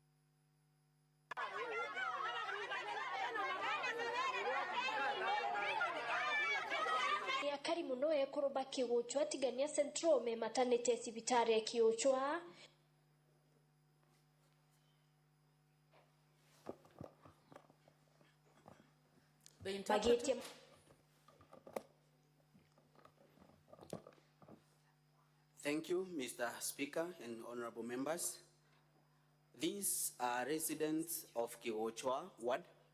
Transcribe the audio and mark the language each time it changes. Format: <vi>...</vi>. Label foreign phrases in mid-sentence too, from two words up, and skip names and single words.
<mer>Akari muno ekoroba kiwochwa tigania centro me maternity sibitari kiwochwa.</mer> <en>The interpreter. Thank you, Mr. Speaker and honorable members. These are residents of Kiwochwa Ward.</en>